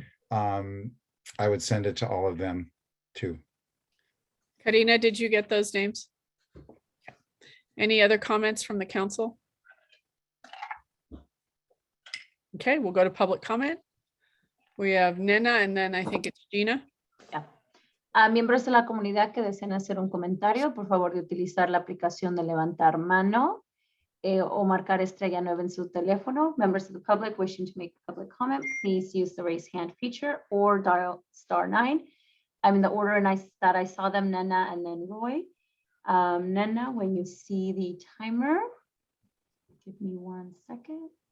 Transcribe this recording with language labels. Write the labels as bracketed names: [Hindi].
[English] I would send it to all of them too. Karina, did you get those names? Any other comments from the council? Okay, we'll go to public comment. We have Nena and then I think it's Gina. [Spanish] Miembros de la comunidad que deseen hacer un comentario, por favor de utilizar la aplicación de levantar mano o marcar estrella 9 en su teléfono. [English] Members of the public wishing to make public comment, please use the raise hand feature or dial *9. I'm in the order that I saw them, Nena and then Roy. Nena, when you see the timer, give me 1 second.